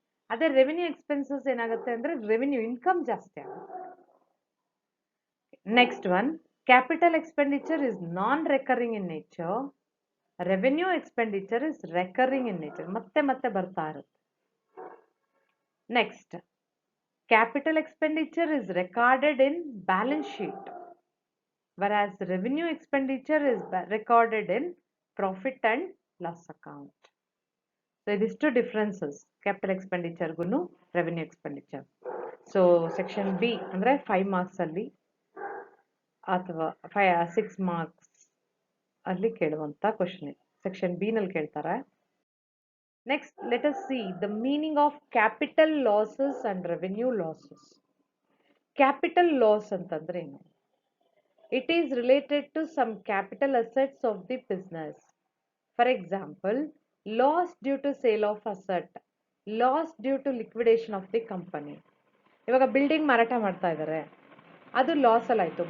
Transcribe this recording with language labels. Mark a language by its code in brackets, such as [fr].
[kn] ಅದೇ revenue expenses ಏನಾಗುತ್ತೆ ಅಂದ್ರೆ ರೆವಿನ್ಯೂ ಇನ್ಕಮ್ ಜಾಸ್ತಿ ಆಗುತ್ತೆ. [en] Next one, capital expenditure is non recurring in nature. Revenue expenditure is recurring in nature, [kn] ಮತ್ತೆ ಬರ್ತಾ ಇರುತ್ತೆ. [en] Next, capital expenditure is recorded in balance sheet, whereas revenue expenditure is recorded in profit and loss account. So these two differences, capital expenditure gunu revenue expenditure. [kn] So section B andre 5 marks alli ಅಥವಾ 6 marks ಅಲ್ಲಿ ಕೇಳುವಂತ question section B ನಲ್ಲಿ ಕೇಳ್ತಾರೆ. [en] Next, let us see the meaning of capital losses and revenue losses. Capital loss [kn] ಅಂತಂದ್ರೆ ಏನು? [en] It is related to some capital assets of the business. For example, loss due to sale of asset, loss due to liquidation of the company. [kn] ಇವಾಗ building ಮಾರಾಟ ಮಾಡ್ತಾ ಇದ್ದಾರೆ, ಅದು loss ಅಲ್ಲಿ ಆಯ್ತು.